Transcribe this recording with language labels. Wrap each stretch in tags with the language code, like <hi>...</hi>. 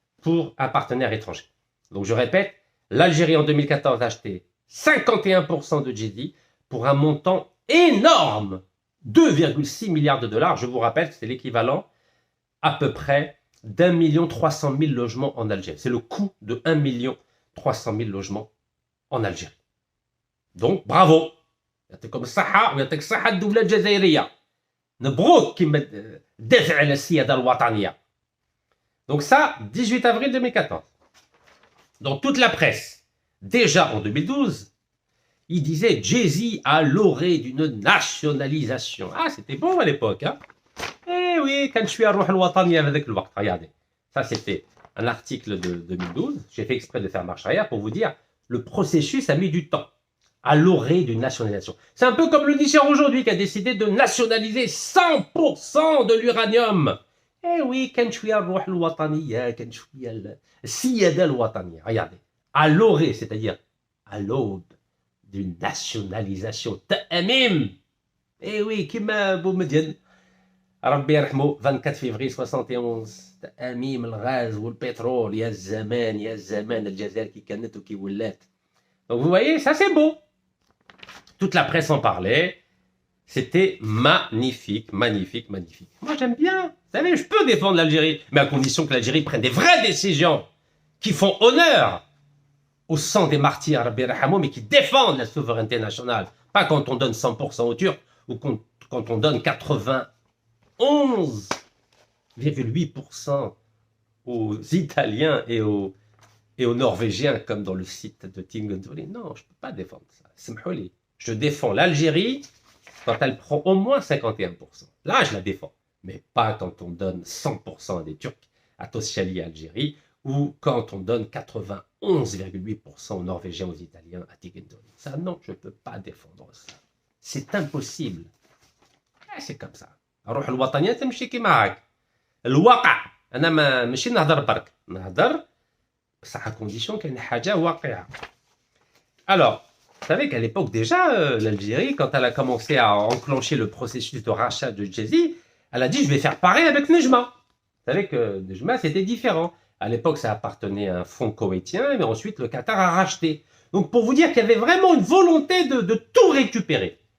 <fr>pour un partenaire étranger. Donc je répète, l'Algérie en 2014 a acheté 51% de Jay-Z pour un montant énorme, 2,6 milliards de dollars. Je vous rappelle que c'est l'équivalent à peu près d'1,3 million logements en Algérie. C'est le coût de 1,3 million logements en Algérie. Donc bravo.</fr> <ar>يعطيكم الصحة ويعطيك الصحة الدولة الجزائرية. نبروك كيما دافع على السيادة الوطنية.</ar> <fr>Donc ça, 18 avril 2014. Dans toute la presse, déjà en 2012, il disait Jay-Z à l'orée d'une nationalisation. Ah, c'était bon à l'époque, hein. Eh oui, quand je suis à Rouh al-Watani avec le Waqt, regardez. Ça, c'était un article de 2012. J'ai fait exprès de faire marche arrière pour vous dire le processus a mis du temps à l'orée d'une nationalisation. C'est un peu comme le Niger aujourd'hui qui a décidé de nationaliser 100% de l'uranium. Eh oui,</fr> <ar>كان شوية الروح الوطنية كان شوية السيادة الوطنية.</ar> <fr>Regardez, à l'orée, c'est-à-dire à l'aube d'une nationalisation.</fr> <ar>تأميم.</ar> <fr>Eh oui,</fr> <ar>كما بومدين ربي يرحمه</ar> <fr>24 février 71</fr> <ar>تأميم الغاز والبترول يا الزمان يا الزمان الجزائر كي كانت وكي ولات.</ar> <fr>Donc vous voyez, ça c'est beau. Toute la presse en parlait. C'était magnifique, magnifique, magnifique. Moi, j'aime bien. Vous savez, je peux défendre l'Algérie, mais à condition que l'Algérie prenne des vraies décisions qui font honneur au sang des martyrs, mais qui défendent la souveraineté nationale. Pas quand on donne 100% aux Turcs ou quand on donne 91,8% aux Italiens et aux Norvégiens, comme dans le site de Tingendoli. Non, je ne peux pas défendre ça. Je défends l'Algérie quand elle prend au moins 51%. Là, je la défends. Mais pas quand on donne 100% à des Turcs, à Tosciali, à Algérie, ou quand on donne 91,8% aux Norvégiens, aux Italiens, à Tigendoli. Ça, non, je ne peux pas défendre ça. C'est impossible. C'est comme ça.</fr> <ar>الروح الوطنية تمشي كيما هاك. الواقع. أنا ماشي نهضر برك. نهضر بصح</ar> <fr>à condition</fr> <ar>كاين حاجة واقعة.</ar> <fr>Alors, vous savez qu'à l'époque déjà, l'Algérie, quand elle a commencé à enclencher le processus de rachat de Jay-Z, elle a dit je vais faire pareil avec Nejma. Vous savez que Nejma c'était différent. À l'époque ça appartenait à un fonds koweïtien, mais ensuite le Qatar a racheté. Donc pour vous dire qu'il y avait vraiment une volonté de tout récupérer.</fr>